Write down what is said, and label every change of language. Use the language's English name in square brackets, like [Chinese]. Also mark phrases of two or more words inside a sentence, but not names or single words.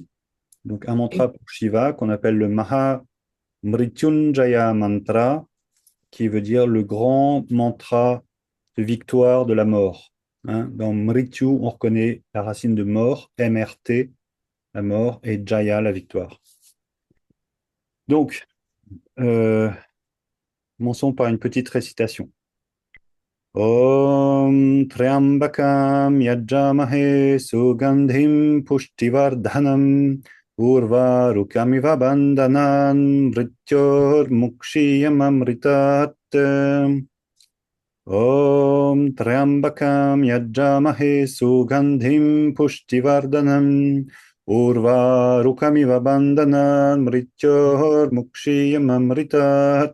[French] Donc, un mantra pour Shiva qu'on appelle le Maha Mrityunjaya Mantra, qui veut dire le grand mantra de victoire de la mort. Hein, dans Mrityu, on reconnaît la racine de mort, MRT, la mort, et Jaya, la victoire. Donc, euh, commençons par une petite récitation. [Sanskrit] ॐ त्र्यम्बकं यजामहे सुगन्धिं पुष्टिवर्धनम् उर्वारुकमिव बन्धनान् मृत्योर् मुक्षीयम् अमृतात्. ॐ त्र्यम्बकं यजामहे सुगन्धिं पुष्टिवर्धनम् उर्वारुकमिव बन्धनान् मृत्योर् मुक्षीयम् अमृतात्.